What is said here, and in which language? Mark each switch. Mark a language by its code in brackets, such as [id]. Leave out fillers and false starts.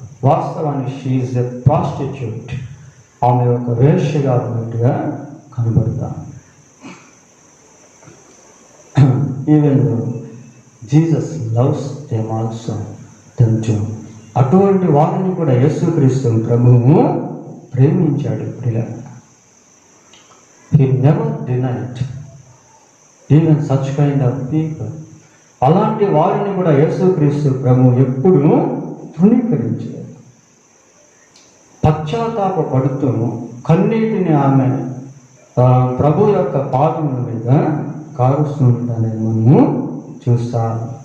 [te] వాస్తవానికి [en] She is a prostitute. [te] ఆమె ఒక వేశ్యగా ఉన్నట్టుగా కనబడతాం. [en] Even Jesus loves them also them too. [te] అటువంటి వారిని కూడా యేసుక్రీస్తు ప్రభువు ప్రేమించాడు ప్రియులారా. [en] He never denied even such kind of people. [te] అలాంటి వారిని కూడా యేసుక్రీస్తు ప్రభువు ఎప్పుడు తృణీకరించాడు. పశ్చాత్తాప పడుతూ కన్నీటిని ఆమె ప్రభు యొక్క పాదముల మీద కారుస్తుందనేది మనము చూస్తాం.